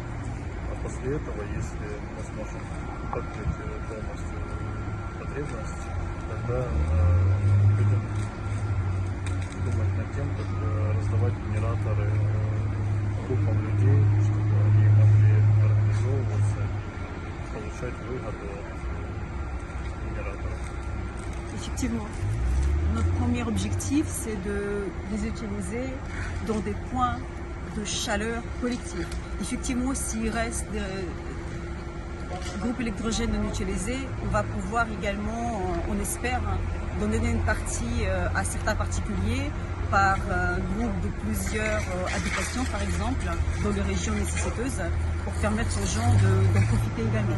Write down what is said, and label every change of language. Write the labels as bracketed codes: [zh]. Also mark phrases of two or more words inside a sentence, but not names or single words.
[ru] А после этого, если мы сможем покрыть полностью потребность, тогда будем думать над тем, как раздавать генераторы группам людей, чтобы они могли организовываться, получать выгоду от генераторов. [fr] Effectivement, notre premier objectif, c'est de les utiliser dans des points de chaleur collective. Effectivement, s'il reste des groupes électrogènes non utilisés, on va pouvoir également, on espère, donner une partie à certains particuliers par groupe de plusieurs habitations, par exemple, dans les régions nécessiteuses, pour permettre aux gens d'en profiter également.